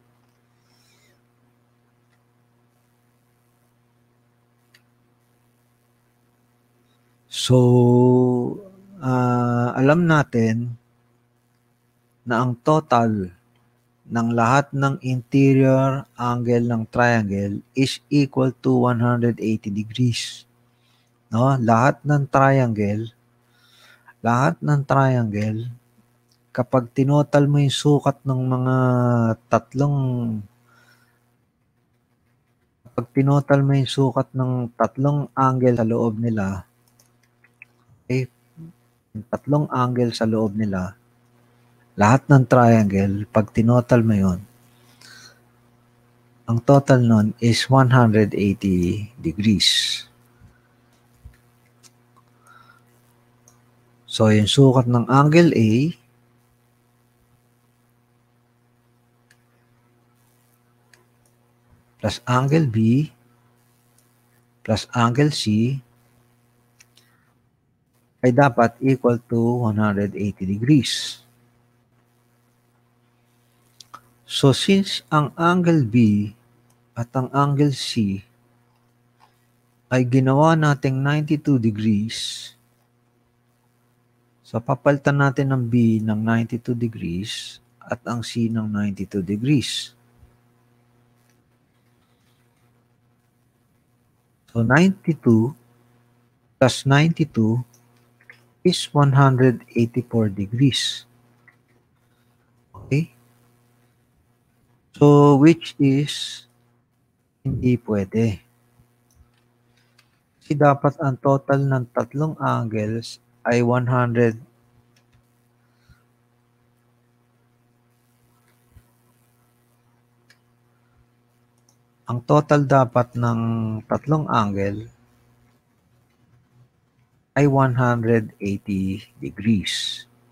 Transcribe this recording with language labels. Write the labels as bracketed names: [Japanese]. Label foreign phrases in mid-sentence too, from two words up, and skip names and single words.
[Filipino] So, alam natin na ang total ng lahat ng [English] interior angle [Filipino] ng triangle [English] is equal to 180 degrees. [Filipino] No? Lahat ng triangle, kapag tinotal mo yung sukat ng mga tatlong angle sa loob nila, okay, yung tatlong angle sa loob nila, lahat ng triangle, pag tinotal mo yun, ang total nun [English] is 180 degrees. [Filipino] So, yung sukat ng [English] angle A plus angle B plus angle C [Filipino] ay dapat [English] equal to 180 degrees. [Filipino] So, since ang [English] angle B [Filipino] at ang [English] angle C [Filipino] ay ginawa nating 92 degrees, so papalitan natin ng B ng 92 degrees at ang C ng 92 degrees. [English] So, 92 plus 92 is 184 degrees. Okay? So, which is [Filipino] hindi pwede. Kasi dapat ang total ng tatlong angles ay 100. Ang total dapat ng tatlong angle ay 180 degrees.